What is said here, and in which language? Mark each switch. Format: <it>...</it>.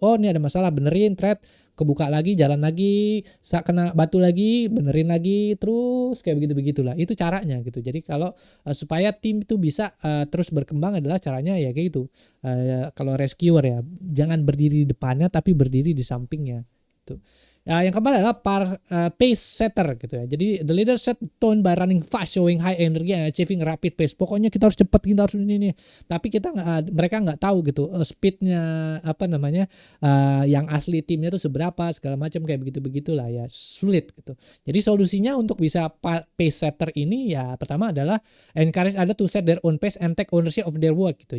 <id>Oh ini ada masalah, benerin, thread, kebuka lagi, jalan lagi, kena batu lagi, benerin lagi, terus kayak begitulah. Itu caranya gitu. Jadi kalau supaya tim itu bisa terus berkembang adalah caranya ya kayak gitu. Kalau rescuer ya, jangan berdiri di depannya tapi berdiri di sampingnya gitu. Yang keempat adalah pace setter gitu ya. Jadi</id> <en>the leader set tone by running fast, showing high energy and achieving rapid pace.</en> <id>Pokoknya kita harus cepat, kita harus ini. Tapi mereka nggak tahu gitu speednya yang asli timnya itu seberapa segala macam kayak begitulah ya, sulit gitu. Jadi solusinya untuk bisa pace setter ini ya pertama adalah</id> <en>encourage other to set their own pace and take ownership of their work</en> <id>gitu.</id>